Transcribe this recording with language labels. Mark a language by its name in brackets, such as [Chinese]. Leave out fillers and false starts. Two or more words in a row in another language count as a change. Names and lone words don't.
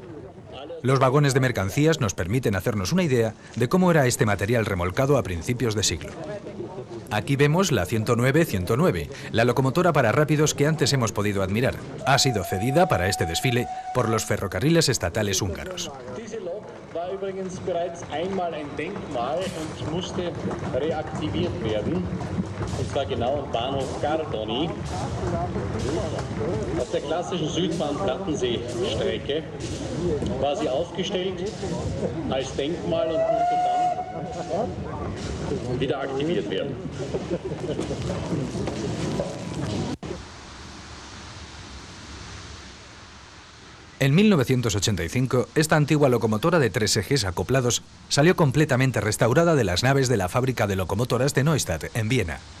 [Spanish] Los vagones de mercancías nos permiten hacernos una idea de cómo era este material remolcado a principios de siglo. Aquí vemos la 109-109, la locomotora para rápidos que antes hemos podido admirar. Ha sido cedida para este desfile por los ferrocarriles estatales húngaros. [German] übrigens bereits einmal ein Denkmal und musste reaktiviert werden. Und zwar genau am Bahnhof Gardoni. Auf der klassischen Südbahn-Plattensee-Strecke war sie aufgestellt als Denkmal und musste dann wieder aktiviert werden. [Spanish] En 1985, esta antigua locomotora de 3 ejes acoplados salió completamente restaurada de las naves de la fábrica de locomotoras de Neustadt, en Viena.